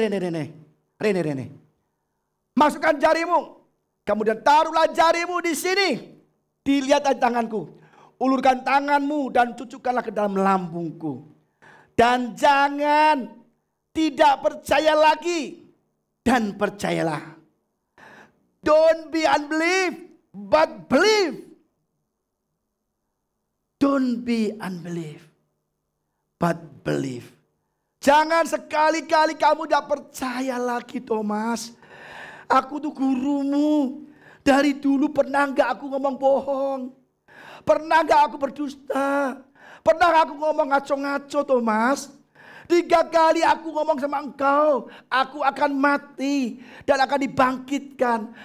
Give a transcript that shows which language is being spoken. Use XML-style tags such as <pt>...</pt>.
<id>Rene. Masukkan jarimu. Kemudian taruhlah jarimu di sini. Dilihat aja tanganku. Ulurkan tanganmu dan cucukkanlah ke dalam lambungku. Dan jangan tidak percaya lagi. Dan percayalah.</id> <en>Don't be unbelief, but believe. Don't be unbelief, but believe.</en> <id>Jangan sekali-kali kamu tidak percaya lagi, Thomas. Aku tuh gurumu. Dari dulu pernah gak aku ngomong bohong? Pernah gak aku berdusta? Pernah aku ngomong ngaco-ngaco, Thomas? 3 kali aku ngomong sama engkau, aku akan mati dan akan dibangkitkan.</id>